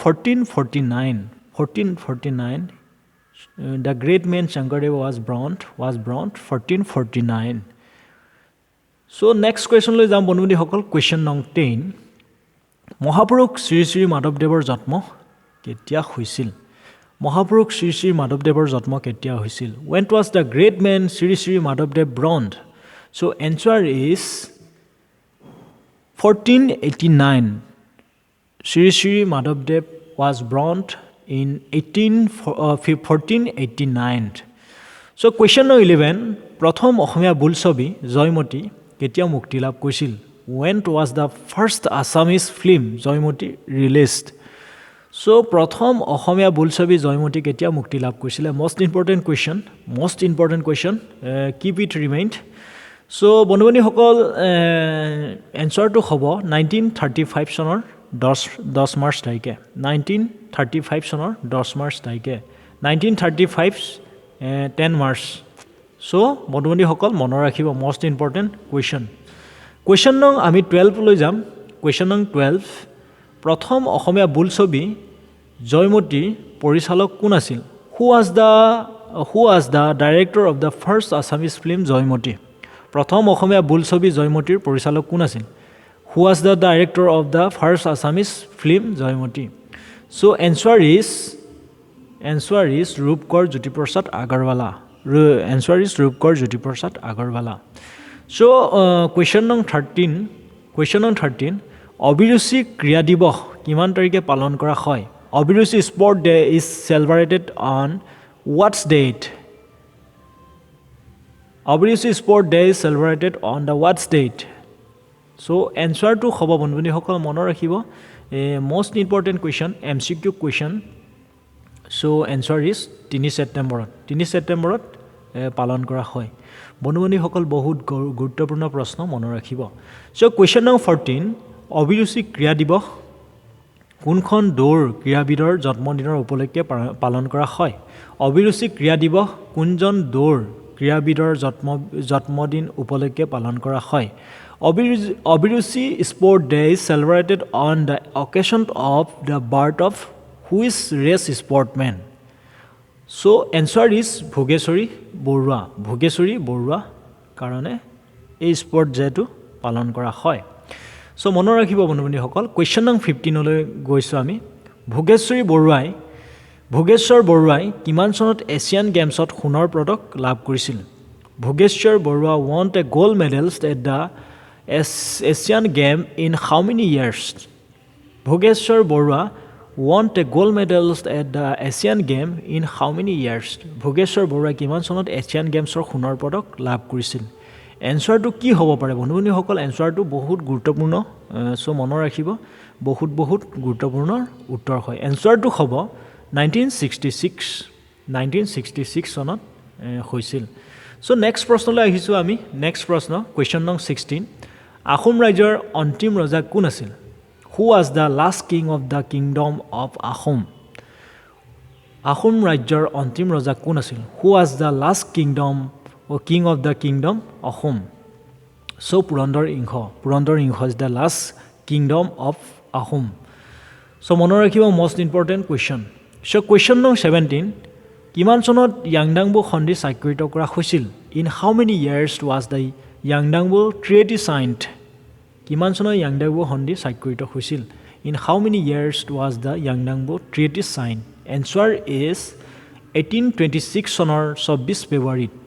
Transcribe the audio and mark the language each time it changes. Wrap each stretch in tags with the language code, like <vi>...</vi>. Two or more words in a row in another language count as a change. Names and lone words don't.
<en>1449 the great man Shankardeva was born 1449 so next question</en> <as>লৈ যাম বন্ধুবন্ধী সকল</as> <en>question number 10</en> <as>মহাপুৰুষ শ্ৰী শ্ৰী মাধৱদেৱৰ জন্ম কেতিয়া হৈছিল মহাপুৰুষ শ্ৰী শ্ৰী মাধৱদেৱৰ জন্ম কেতিয়া হৈছিল</as> <en>when was the great man শ্ৰী শ্ৰী মাধৱদেৱ born so answer is 1489 Shri Shri Madhavdev was born in 1489 so question number 11</en> <as>প্ৰথম অসমীয়া বোলছবি জয়মতী কেতিয়া মুক্তি লাভ কৰিছিল</as> <en>when was the first Assamese film জয়মতী released</en> <as>so প্ৰথম অসমীয়া বোলছবি জয়মতী কেতিয়া মুক্তি লাভ কৰিছিল</as> <en>most important question keep it remind so</en> <as>বন্ধুবন্ধী সকল</as> <en>answer to</en> <as>হ'ব 1935 চনৰ 10 মাৰ্চ তাৰিখে 1935 চনৰ 10 মাৰ্চ তাৰিখে 1935 10 মাৰ্চ so বন্ধুবন্ধী সকল মনত ৰাখিব</as> <en>most important question</en> <as>নং আমি 12 লৈ যাম</as> <en>question</en> <as>নং 12 প্ৰথম অসমীয়া বোলছবি জয়মতী পৰিচালক কোন আছিল</as> <en>who was the director of the first Assamese film জয়মতী</en> <as>প্ৰথম অসমীয়া বোলছবি জয়মতীৰ পৰিচালক কোন আছিল</as> <en>who was the director of the first Assamese film জয়মতী so answer is Rupkar Jyotiprasad Agarwala so question number 13</en> <as>অভিৰুচি ক্ৰীড়া দিৱস কিমান তাৰিখে পালন কৰা হয়</as> <en>অভিৰুচি sport day is celebrated on what date অভিৰুচি sport day is celebrated on the what date so answer to</en> <as>হ'ব বন্ধুবন্ধী সকল মনত ৰাখিব</as> <en>most important question MCQ question so answer is 3</en> <as>ছেপ্টেম্বৰত পালন কৰা হয় বন্ধুবন্ধী সকল বহুত গুৰুত্বপূৰ্ণ প্ৰশ্ন মনত ৰাখিব</as> <en>so question number 14</en> <as>অভিৰুচি ক্ৰীড়া দিৱস কোনখন দৌৰ ক্ৰীড়াবিদৰ জন্মদিনৰ উপলক্ষে পালন কৰা হয় অভিৰুচি ক্ৰীড়া দিৱস কোনজন দৌৰ ক্ৰীড়াবিদৰ জন্মদিন উপলক্ষে পালন কৰা হয় অভিৰুচি</as> <en>sport day is celebrated on the occasion of the birth of which race sportman so answer is</en> <as>ভোগেশ্বৰী বৰুৱা কাৰণে এই স্পৰ্ট ডেটো পালন কৰা হয় so মনত ৰাখিব বন্ধুবন্ধী সকল</as> <en>question number 15</en> <as>লৈ গৈছো আমি ভোগেশ্বৰ বৰুৱাই কিমান চনত এছিয়ান গেমছত সোণৰ পদক লাভ কৰিছিল ভোগেশ্বৰ বৰুৱা</as> <en>won a gold medals at the Asian game in how many years</en> <as>ভোগেশ্বৰ বৰুৱা</as> <en>won a gold medals at the Asian game in how many years</en> <as>ভোগেশ্বৰ বৰুৱাই কিমান চনত এছিয়ান গেমছৰ সোণৰ পদক লাভ কৰিছিল এনসাৰটো কি হ'ব পাৰে বন্ধুবন্ধী সকল এনসাৰটো বহুত গুৰুত্বপূৰ্ণ সো মনত ৰাখিব বহুত গুৰুত্বপূৰ্ণ উত্তৰ হয় এনসাৰটো হ'ব 1966 চনত হৈছিল সো নেক্সট প্ৰশ্নলৈ আহিছো আমি নেক্সট প্ৰশ্ন কোৱেশ্চন নং 16 আহোম ৰাজ্যৰ অন্তিম ৰজা কোন আছিল</as> <en>who was the last king of the kingdom of Ahom</en> <as>আহোম ৰাজ্যৰ অন্তিম ৰজা কোন আছিল</as> <en>who was the last king of the kingdom Ahom so Purandar Ingho is the last kingdom of Ahom so</en> <as>মনত ৰাখিব</as> <en>most important question so question nung 17</en> <as>কিমান চনত ইয়াংডাংবু সন্ধি স্বাক্ষৰিত কৰা হৈছিল</as> <en>in how many years was the ইয়াংডাংবু treaty signed</en> <as>কিমান চনত ইয়াংডাংবু সন্ধি স্বাক্ষৰিত হৈছিল</as> <en>in how many years was the ইয়াংডাংবু treaty signed answer is 1826</en> <as>চনৰ 24 ফেব্ৰুৱাৰী</as>